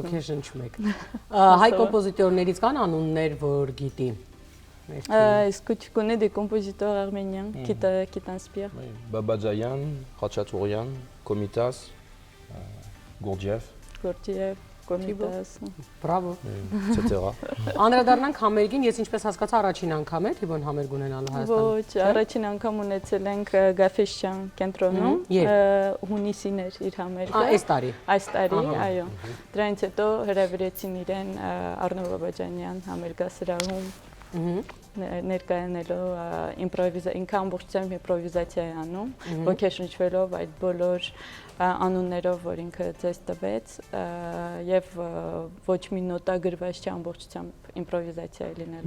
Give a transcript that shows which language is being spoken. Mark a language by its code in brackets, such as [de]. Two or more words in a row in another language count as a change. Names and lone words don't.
[hy] Ոգեշնչում եք։ Հայ կոմպոզիտորներից կան անուններ, որ գիտի։ [fr] Est-ce que tu connais des compositeurs arméniens qui t'inspirent? Babajayan, Khachaturian, Komitas, Gurdjieff. Bravo, etc. [hy] Անդրադառնանք համերգին, ես ինչպես հասկացա առաջին անգամ է Թիբոն համերգ ունենալու Հայաստանում։ Ոչ, առաջին անգամ ունեցել ենք Գաֆեսյան կենտրոնում, հունիսին էր իր համերգը։ Այս տարի։ Այս տարի, այո։ Դրանից հետո հրավիրեցին իրեն Առնո Բաբաջանյան համերգասրահում ներկայանելով ինքը ամբողջությամբ իմպրովիզացիա է անում, ոգեշնչվելով այդ բոլոր անուններով, որ ինքը ցույց տվեց, եւ ոչ մի նոտա գրված չի, ամբողջությամբ իմպրովիզացիա է լինելու։